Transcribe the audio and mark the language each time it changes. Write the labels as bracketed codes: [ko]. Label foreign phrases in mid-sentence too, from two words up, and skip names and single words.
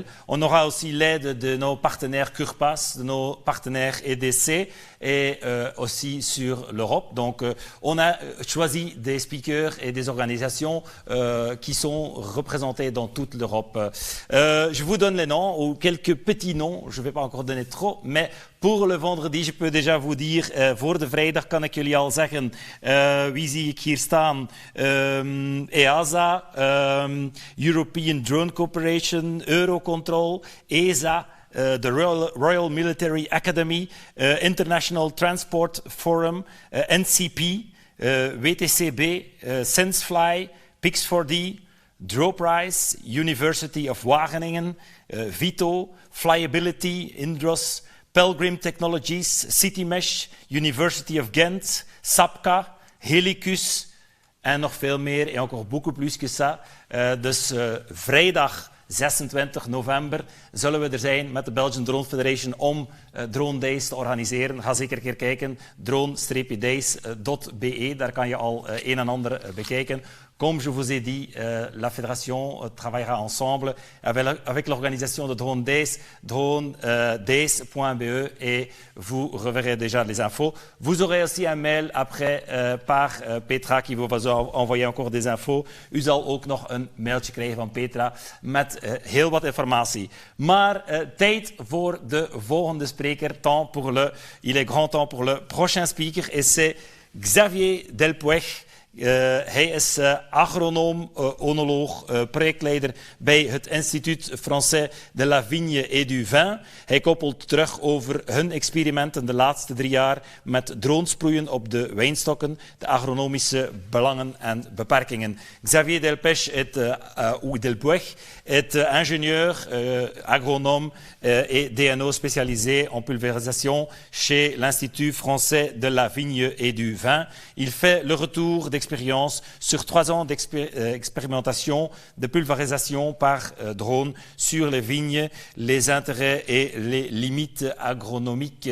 [fr] On aura aussi l'aide de nos partenaires CURPAS, de nos partenaires EDC et aussi sur l'Europe. Donc, on a choisi des speakers et des organisations qui sont représentés dans toute l'Europe. Je vous donne les noms ou quelques petits noms. Je ne vais pas encore donner trop, mais pour le vendredi, je peux déjà vous dire, [nl] voor de vrijdag kan ik jullie al zeggen, wie zie ik hier staan? EASA, European Drone Corporation, Eurocontrol, ESA, the Royal Military Academy, International Transport Forum, NCP, WTCB, Sensefly, Pix4D, Droprise, University of Wageningen, Vito, Flyability, Indros, Pelgrim Technologies, CityMesh, University of Ghent, Sapka, Helicus en nog veel meer en [fr] encore beaucoup plus que ça. [nl] Dus vrijdag 26 november zullen we er zijn met de Belgian Drone Federation om Drone Days te organiseren. Ga zeker een keer kijken, drone-days.be, daar kan je al een en ander bekijken. [fr] Comme je vous ai dit, la fédération travaillera ensemble avec l'organisation de Drone Days, drone-days.be et vous reverrez déjà les infos. Vous aurez aussi un mail après par Petra qui vous va envoyer encore des infos. [nl] U zal ook nog een mailtje krijgen van Petra met heel wat informatie. Maar tijd voor de volgende spreker. [fr] Il est grand temps pour le prochain speaker et c'est Xavier Delpuech. [nl] Hij is agronoom, onoloog, projectleider bij het Institut Français de la Vigne et du Vin. Hij koppelt terug over hun experimenten de laatste 3 jaar met dronesproeien op de wijnstokken, de agronomische belangen en beperkingen. [fr] Xavier Delpuech est ingénieur, agronome et DNO spécialisé en pulvérisation chez l'Institut Français de la Vigne et du Vin. Il fait le retour d'expérience sur 3 ans d'expérimentation de pulvérisation par drone sur les vignes, les intérêts et les limites agronomiques.